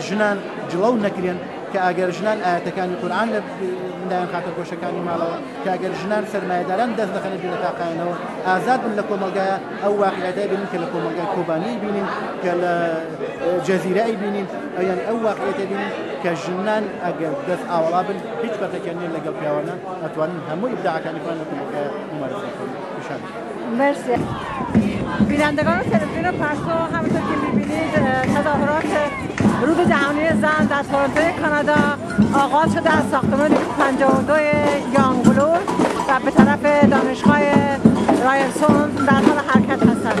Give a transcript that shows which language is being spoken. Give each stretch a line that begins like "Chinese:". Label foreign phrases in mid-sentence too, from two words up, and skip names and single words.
Central Kurdish: ژنان جڵەو نەکرێن کە ئەگەر ژنان ئاەتەکانی قورئان لە مندایان خاتە گۆشەکانی ماڵەوە کە ئەگەر ژنان سەرمایەداران دەست دەخەنە بینە تاقاینەوە ئازاد بن لە کۆمەلگایە ئەو واقعیەتای بینین کە لە کۆمەلگای کۆبانی بینین کە لە جەزیرەی بینین یان ئەو واقعیەتە بینین کە ژنان ئەگەر دەست ئاوەڵا بن هیچ فەرقێکیان نییە لەگەڵ پیاوانە ئەتوانن هەموو ئیبداعەکانی خۆیان لە کۆمەلگایە ممارسە بکەن.
Persian: مرسی. بینندگان تلویزیون پرتو همونطور که می‌بینید تظاهرات روز جهانی زن در تورنتو کانادا آغاز شده از ساختمان 52 یانگلور و به طرف دانشگاه رایرسون در حال حرکت هستند.